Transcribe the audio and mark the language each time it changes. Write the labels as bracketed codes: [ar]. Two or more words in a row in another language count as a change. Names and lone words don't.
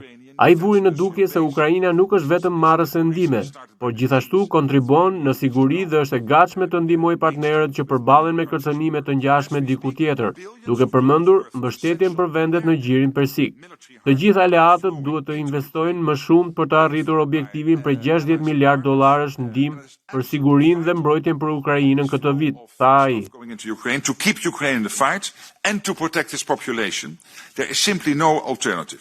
[sq] Ai vuri në dukje se Ukraina nuk është vetëm marrëse ndihme, por gjithashtu kontribuon në siguri dhe është e gatshme të ndihmojë partnerët që përballen me kërcënime të ngjashme diku tjetër, duke përmendur mbështetjen për vendet në Gjirin Persik. Të gjithë aleatët duhet të investojnë më shumë për të arritur objektivin prej 60 miliard dollarësh ndihmë për sigurinë dhe mbrojtjen për Ukrainën këtë vit, tha ai. [en] To keep Ukraine in the fight and to protect its population. There is simply no alternative.